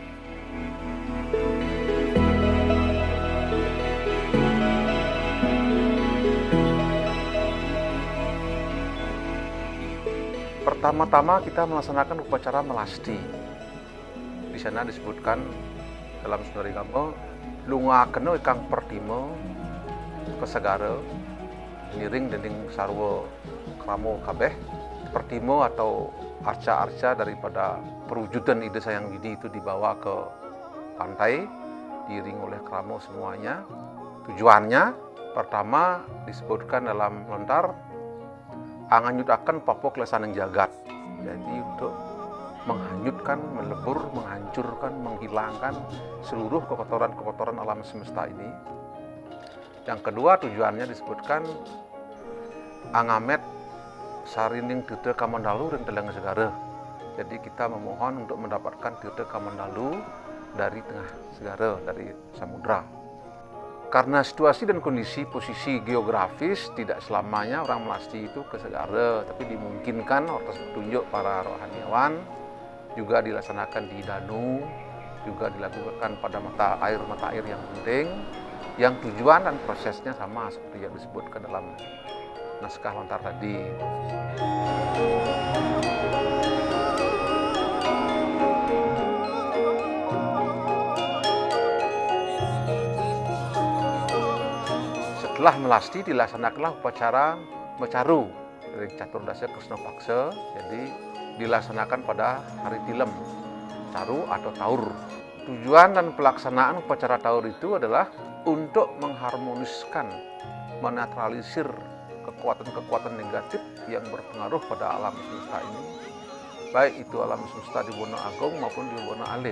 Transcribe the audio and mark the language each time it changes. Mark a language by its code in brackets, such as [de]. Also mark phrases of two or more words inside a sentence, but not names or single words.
[id] Pertama-tama kita melaksanakan upacara melasti. Di sana disebutkan dalam Sundaringama, [kaw] lungakeun ikang pertimo kesegara ngiring dening sarwa kramo kabeh. [id] Pertimo atau arca-arca daripada perwujudan Ida Sayang Widi itu dibawa ke pantai diiring oleh kramo semuanya. Tujuannya pertama disebutkan dalam lontar [kaw] anganyutaken papok lesaneng jagat. [id] Jadi untuk menghanyutkan, melebur, menghancurkan, menghilangkan seluruh kekotoran-kekotoran alam semesta ini. Yang kedua tujuannya disebutkan [kaw] angamet sarining tirta kamandalu ring teleng segara. [id] Jadi kita memohon untuk mendapatkan tirta kamandalu dari tengah segara, dari samudra. Karena situasi dan kondisi posisi geografis tidak selamanya orang melasti itu ke segara, tapi dimungkinkan atas petunjuk para rohaniawan juga dilaksanakan di Danu, juga dilakukan pada mata air yang penting, yang tujuan dan prosesnya sama seperti yang disebutkan dalam naskah lontar tadi. Setelah melasti dilaksanakanlah upacara mecaru dari Caturdasya Kresna Paksa. Jadi dilaksanakan pada hari tilem, caru atau taur. Tujuan dan pelaksanaan upacara taur itu adalah untuk mengharmoniskan, menetralisir kekuatan-kekuatan negatif yang berpengaruh pada alam semesta ini, baik itu alam semesta di Wono Agung maupun di Wono Alit.